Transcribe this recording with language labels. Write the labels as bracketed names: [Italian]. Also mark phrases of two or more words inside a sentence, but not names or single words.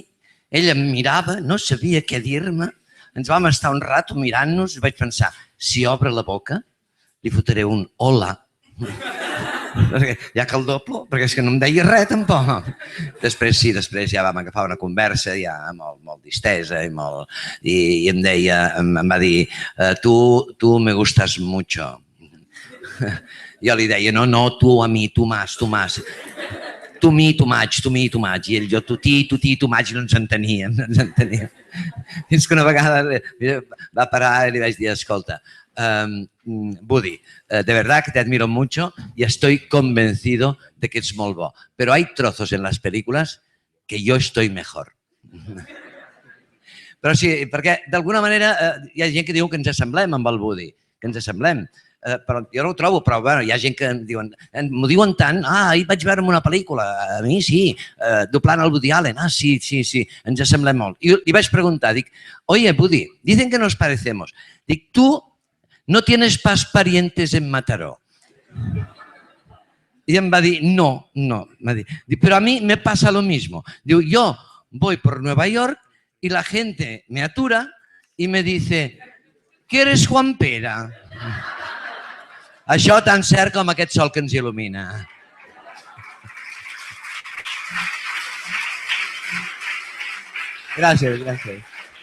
[Catalan] Ell em mirava, no sabia què dir-me. Ens vam estar un rato mirant-nos i vaig pensar, si obre la boca, li fotré un hola. Ja que el doblo, perquè és que no em deia res tampoc. Després ja vam agafar una conversa ja molt distesa i em va dir, [Spanish] tu me gustas mucho. [Catalan] Jo li deia, no, [Spanish] tu a mi, tu más. Tu mi, tu maig. [Catalan] I ell, jo, tu ti, tu maig, no ens enteníem. Fins que una vegada va parar i li vaig dir, escolta, Woody, [Spanish] de verdad que te admiro mucho y estoy convencido de que [Catalan] ets molt bo, [Spanish] pero hay trozos en las películas que yo estoy mejor. [Catalan] Però sí, perquè d'alguna manera hi ha gent que diu que ens assemblem amb el Woody, que ens assemblem. Però jo no ho trobo, però hi ha gent que m'ho diuen tant, ahir vaig veure una pel·lícula, a mi sí, doblant el Woody Allen, sí, ens assemblem molt. I li vaig preguntar, dic, [Spanish] oye, Woody, dicen que nos parecemos. Dic, tu no tienes pas parientes en Mataró. [Catalan] Y em va dir, no. [Spanish] Pero a mí me pasa lo mismo. Digo, yo voy por Nueva York y la gente me atura y me dice, ¿quieres Juan Pera? [Catalan] Això tan cert com aquest sol que ens il·lumina. Gràcies.